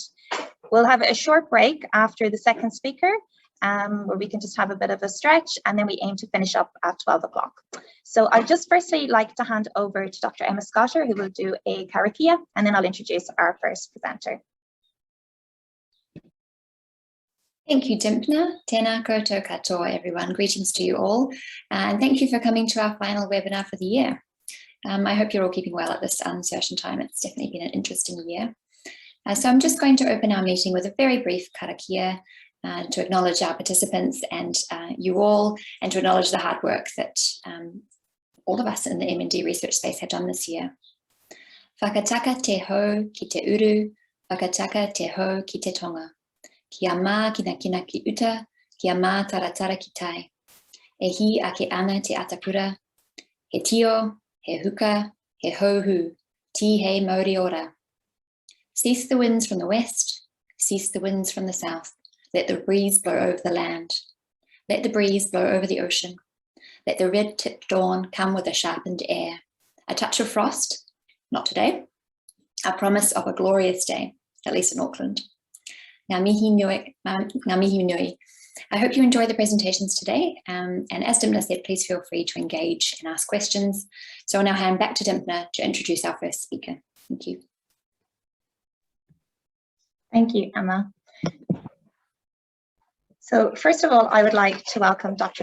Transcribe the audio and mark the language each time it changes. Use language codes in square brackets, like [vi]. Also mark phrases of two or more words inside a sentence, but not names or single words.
[en] We'll have a short break after the second speaker, where we can just have a bit of a stretch, and then we aim to finish up at 12 o'clock. So I'd just firstly like to hand over to Dr. Emma Scotter, who will do a karakia, and then I'll introduce our first presenter. Thank you, Dimpna. [mi] Tēnā koutou katoa, [en] everyone. Greetings to you all, and thank you for coming to our final webinar for the year. I hope you're all keeping well at this uncertain time. It's definitely been an interesting year. So I'm just going to open our meeting with a very brief karakia, to acknowledge our participants and you all, and to acknowledge the hard work that all of us in the MND research space have done this year. [mi] Whakataka te ho ki te uru, whakataka te ho ki te tonga. Kia mā kina ki uta, kia mā taratara ki tai. E hi ake ana te atapura, he tio, he huka, he hohu, ti he mauri ora. [en] Cease the winds from the west, cease the winds from the south. Let the breeze blow over the land. Let the breeze blow over the ocean. Let the red-tipped dawn come with a sharpened air. A touch of frost, not today. A promise of a glorious day, at least in Auckland. [mi] Ngā mihi nui. [en] I hope you enjoy the presentations today. And as Dimpna said, please feel free to engage and ask questions. So I'll now hand back to Dimpna to introduce our first speaker. Thank you. Thank you, Emma. So first of all, I would like to welcome Dr.